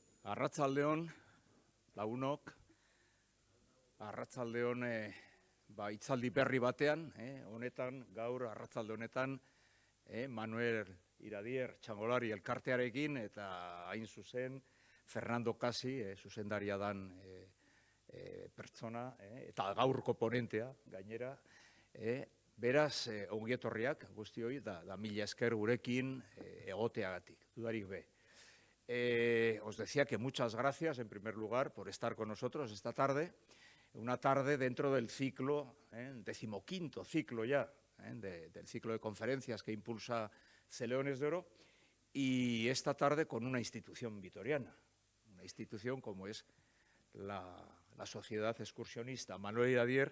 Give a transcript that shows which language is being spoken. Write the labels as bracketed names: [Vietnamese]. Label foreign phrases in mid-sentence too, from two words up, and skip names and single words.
[Basque] Arratsaldeon, lagunok, arratsaldeon hitzaldi berri batean, honetan, gaur arratsalde honetan, Manuel Iradier Txangolari elkartearekin eta hain zuzen Fernando Kasi, zuzendaria dan pertsona, eta gaurko ponentea, gainera, beraz, ongietorriak guztioi, da mila esker gurekin egoteagatik, dudarik be. [Spanish] Os decía que muchas gracias, en primer lugar, por estar con nosotros esta tarde, una tarde dentro del ciclo, el 15º ciclo ya, del ciclo de conferencias que impulsa Celeones de Oro, y esta tarde con una institución vitoriana, una institución como es la Sociedad Excursionista Manuel Iradier.